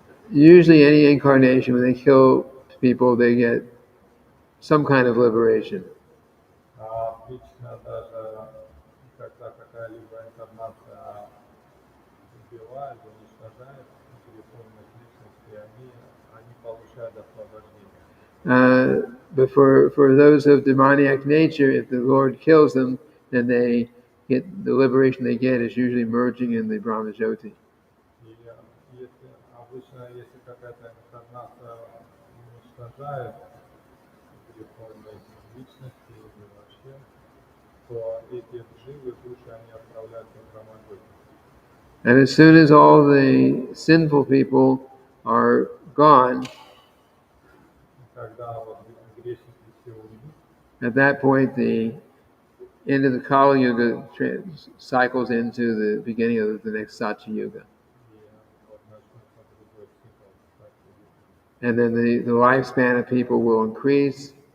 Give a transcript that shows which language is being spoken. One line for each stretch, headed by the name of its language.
English: Usually, any incarnation, when they kill people, they get some kind of liberation.
Russian: Обычно даже когда какая-либо инкарнация убивает, уничтожает греховных личностей, они получают освобождение.
English: But for those of demoniac nature, if the Lord kills them, then they get the liberation they get is usually merging in the Brahma Jyoti.
Russian: И если обычно, если какая-то инкарнация уничтожает греховные личности или вообще, то эти дживы, души, они отправляются в Брамаджоти.
English: And as soon as all the sinful people are gone,
Russian: Когда вот грешники все уйдут,
English: at that point the end of the Kali Yuga cycles into the beginning of the next Satya Yuga.
Russian: и вот начнется другой цикл, кстати.
English: And then the lifespan of people will increase.